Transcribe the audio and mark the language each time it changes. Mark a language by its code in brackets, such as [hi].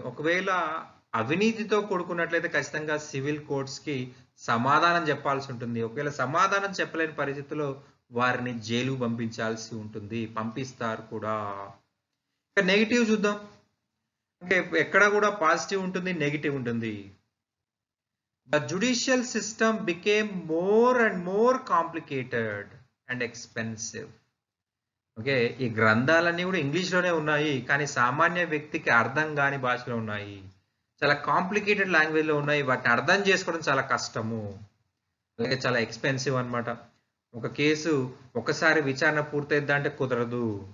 [te] ఒకవేళ అవినీతితో కూడుకున్నట్లయితే ఖచ్చితంగా సివిల్ కోర్ట్స్‌కి సమాధానం చెప్పాల్సి ఉంటుంది. ఒకవేళ సమాధానం చెప్పలేని పరిస్థితిలో వారిని జైలుకి పంపించాల్సి ఉంటుంది. పంపిస్తారు కూడా. ఇక నెగెటివ్ చూద్దాం. అంటే ఎక్కడ కూడా పాజిటివ్ ఉంటుంది, నెగెటివ్ ఉంటుంది. [en] The judicial system became more and more complicated and expensive. [te] Okay. ఈ గ్రంథాలన్నీ కూడా ఇంగ్లీష్‌లోనే ఉన్నాయి. కానీ సామాన్య వ్యక్తికి అర్థం గాని భాషలో ఉన్నాయి. చాలా కాంప్లికేటెడ్ లాంగ్వేజ్‌లో ఉన్నాయి. వాటిని అర్థం చేసుకోవడం చాలా కష్టము. అలాగే చాలా ఎక్స్‌పెన్సివ్ అన్నమాట. ఒక కేసు ఒకసారి విచారణ పూర్తయిద్దంటే కుదరదు.